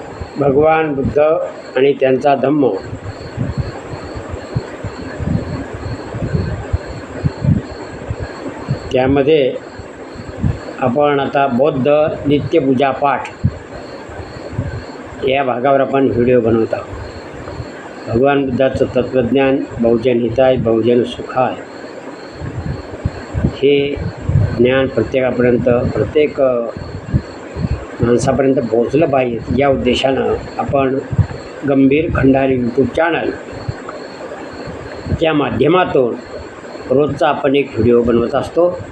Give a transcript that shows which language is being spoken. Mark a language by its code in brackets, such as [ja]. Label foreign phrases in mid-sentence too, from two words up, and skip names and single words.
[mr] भगवान बुद्ध आणि त्यांचा धम्म. त्यामध्ये आपण आता बौद्ध नित्यपूजा पाठ या भागावर आपण व्हिडिओ बनवत आहोत. भगवान बुद्धाचं तत्त्वज्ञान [pi] बहुजन हिताय बहुजन सुखाय [mr] हे ज्ञान प्रत्येकापर्यंत प्रत्येक माणसापर्यंत पोहोचलं पाहिजे या उद्देशानं आपण गंभीर खंडारी यूट्यूब चॅनल त्या माध्यमातून रोजचा आपण एक व्हिडिओ बनवत असतो.